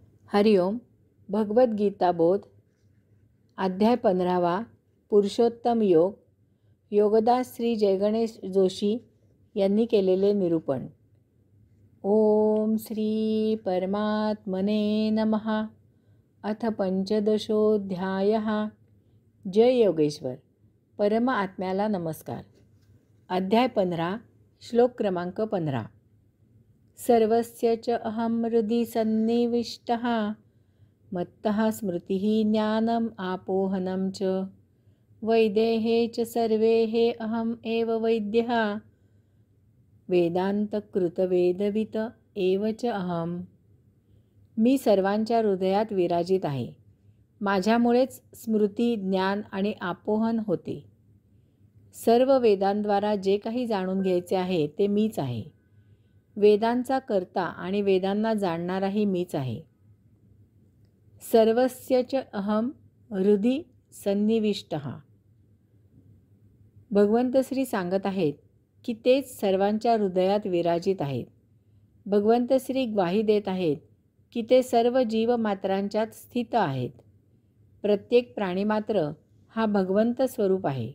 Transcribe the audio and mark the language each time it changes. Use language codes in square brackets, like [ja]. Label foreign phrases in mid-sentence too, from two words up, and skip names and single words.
[mr] हरिओम. भगवद्गीता बोध अध्याय 15वा पुरुषोत्तम योग. योगदास श्री जयगणेश जोशी यांनी केलेले निरूपण. [sa] ओम श्री परमात्मने नमः. अथ पंचदशोऽध्यायः. [mr] जय योगेश्वर. परम आत्म्याला नमस्कार. अध्याय 15. श्लोक क्रमांक 15. [sa] सर्वस्य च अहं हृदि सन्निविष्टः मत्तः स्मृतिः ज्ञानम् आपोहनं च वैदेहे च सर्वेः अहम् एव वैद्यः वेदान्तकृतवेदवित एव च अहम्. [mr] मी सर्वांच्या हृदयात विराजित आहे. माझ्यामुळेच स्मृती, ज्ञान आणि आपोहन होते. सर्व वेदांद्वारा जे काही जाणून घ्यायचे आहे ते मीच आहे. वेदांचा कर्ता आणि वेदांना जाणणाराही मीच आहे. [sa] सर्वस्य च अहम हृदि सन्निविष्टः. [mr] भगवंत श्री सांगत आहेत की तेच सर्वांच्या हृदयात विराजित आहेत. भगवंत श्री ग्वाही देत आहेत की ते सर्व जीवमात्रांच्यात स्थित आहेत. प्रत्येक प्राणीमात्र हा भगवंत स्वरूप आहे.